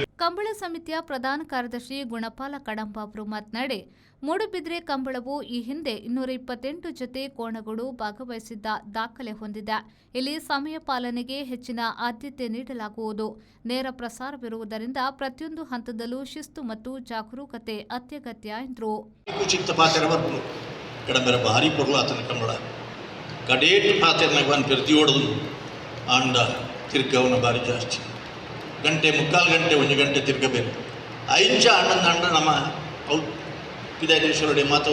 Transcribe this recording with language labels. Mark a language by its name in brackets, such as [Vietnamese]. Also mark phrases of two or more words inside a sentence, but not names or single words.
[Kannada] ಕಂಬಳ ಸಮಿತಿಯ ಪ್ರಧಾನ ಕಾರ್ಯದರ್ಶಿ ಗುಣಪಾಲ ಕಡಂಬ ಅವರು ಮಾತನಾಡಿ ಮೂಡುಬಿದ್ರೆ ಕಂಬಳವು ಈ ಹಿಂದೆ 228 ಜೊತೆ ಕೋಣಗಳು ಭಾಗವಹಿಸಿದ್ದ ದಾಖಲೆ ಹೊಂದಿದೆ. ಇಲ್ಲಿ ಸಮಯ ಪಾಲನೆಗೆ ಹೆಚ್ಚಿನ ಆದ್ಯತೆ ನೀಡಲಾಗುವುದು. ನೇರ ಪ್ರಸಾರವಿರುವುದರಿಂದ ಪ್ರತಿಯೊಂದು ಹಂತದಲ್ಲೂ ಶಿಸ್ತು ಮತ್ತು ಜಾಗರೂಕತೆ ಅತ್ಯಗತ್ಯ ಎಂದರು. [Tulu] ಭಾರಿ ಪೊರ್ಲಾತನ ಕಂಬಳ ಕಡೇಟ್ ಪಾತೆರ್ನಾಗ ಒಂದು ಪ್ರತಿಯೊಡದು ಆಂಡ ತಿರ್ಗವನ ಭಾರಿ ಜಾಸ್ತಿ ಗಂಟೆ ಮುಕ್ಕಾಲು ಗಂಟೆ 1 ಗಂಟೆ ತಿರ್ಗಬೇಕು ಐಂಚ ಅಣ್ಣಂದ ನಮ್ಮ ಪಿದಾದೇಶ್ವರಡೆ ಮಾತ